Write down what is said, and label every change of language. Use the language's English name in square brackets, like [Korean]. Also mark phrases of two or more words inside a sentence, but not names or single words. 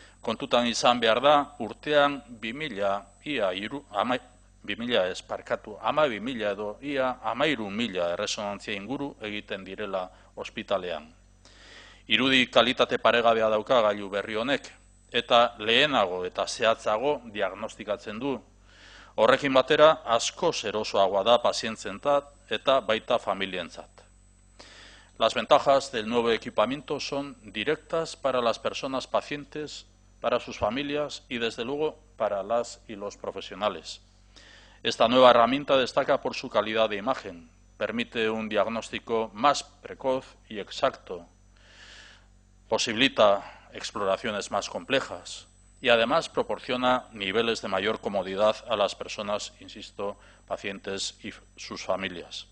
[Basque] Kontutan izan behar da, urtean 12.000 edo ia 13.000 erresonantzia inguru egiten direla ospitalean. Irudi kalitate paregabea dauka gailu berri honek, eta lehenago eta zehatzago diagnostikatzen du. Horrekin batera, askoz erosoagoa da pazientzentzat eta baita familientzat. [Spanish] Las ventajas del nuevo equipamiento son directas para las personas pacientes, para sus familias y, desde luego, para las y los profesionales. Esta nueva herramienta destaca por su calidad de imagen, permite un diagnóstico más precoz y exacto, posibilita exploraciones más complejas y además proporciona niveles de mayor comodidad a las personas, insisto, pacientes y sus familias.